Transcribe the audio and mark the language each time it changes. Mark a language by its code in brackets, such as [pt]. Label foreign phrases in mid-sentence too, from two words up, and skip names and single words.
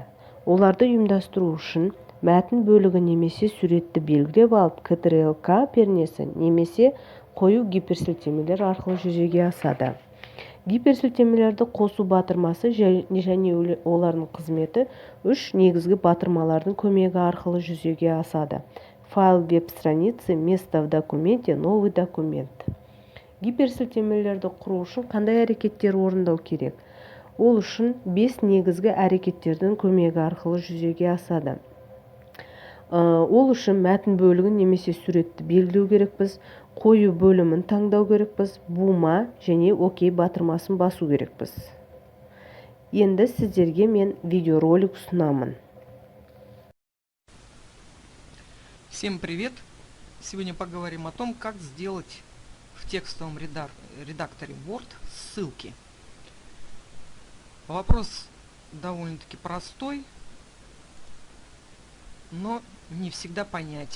[kk] Оларды ұйымдастыру үшін мәтін бөлігі немесе суретті белгілеп алып, Ctrl+K пернесі немесе қою гиперсілтемелер арқылы жүзеге асады. Гиперсілтемелерді қосу батырмасы және олардың қызметі 3 негізгі батырмалардың көмегі арқылы жүзеге асады. [ru] Файл веб-страницы, место в документе, новый документ. [kk] Гиперсілтемелерді құру үшін қандай әрекеттер орындау керек? Ол үшін 5 негізгі әрекеттердің көмегі арқылы жүзеге асады. Ол үшін мәтін бөлігін немесе суретті белгілеу керекпіз, қою бөлімін таңдау керекпіз, бума және ОК батырмасын басу керекпіз. Енді сіздерге мен видеоролик ұсынамын. [ru] Всем привет! Сегодня поговорим о том, как сделать в текстовом редакторе Word ссылки. Вопрос довольно-таки простой, но не всегда понятен.